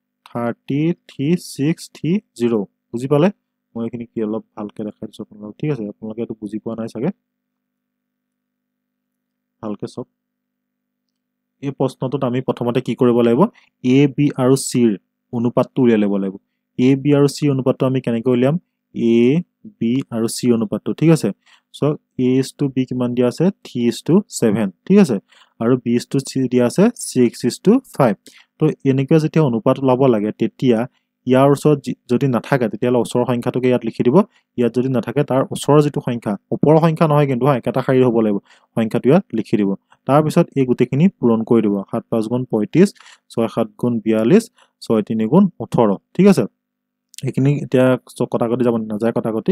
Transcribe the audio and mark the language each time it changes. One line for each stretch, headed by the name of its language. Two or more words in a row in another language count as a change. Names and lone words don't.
Assamese: 33630 বুজি পালে মই এখিনি কি অলপ ভালকে দেখাই দিছো আপোনালোকক ঠিক আছে আপোনালোকে এটো বুজি পোৱা নাই চাগে ভালকে সব এই প্ৰশ্নটোত আমি প্ৰথমতে কি কৰিব লাগিব এ বি আৰু সি ৰ অনুপাতটো উলিয়াই ল'ব লাগিব এ বি আৰু সি অনুপাতটো আমি কেনেকৈ উলিয়াম এ বি আৰু সি অনুপাতটো ঠিক আছে সো
English: a is to b
Assamese: কিমান দিয়া আছে
English: 3 is to 7
Assamese: ঠিক আছে আৰু
English: b is to
Assamese: c দিয়া আছে
English: 6 is to 5
Assamese: তো এনেকৈ যেতিয়া অনুপাত ওলাব লাগে তেতিয়া ইয়াৰ ওচৰত যদি নাথাকে তেতিয়ালে ওচৰৰ সংখ্যাটোকে ইয়াত লিখি দিব ইয়াত যদি নাথাকে তাৰ ওচৰৰ যেটো সংখ্যা ওপৰৰ সংখ্যা নহয় কিন্তু একেটা শাৰীৰ হ'ব লাগিব সংখ্যাটো ইয়াত লিখি দিব তাৰ পিছত এই গুটেখিনি পূৰণ কৰি দিব 7 5 গুণ 35 6 7 গুণ 42 6 3 গুণ 18 ঠিক আছে এখিনি এতিয়া কটাকটি যাব নাযায় কটাকটি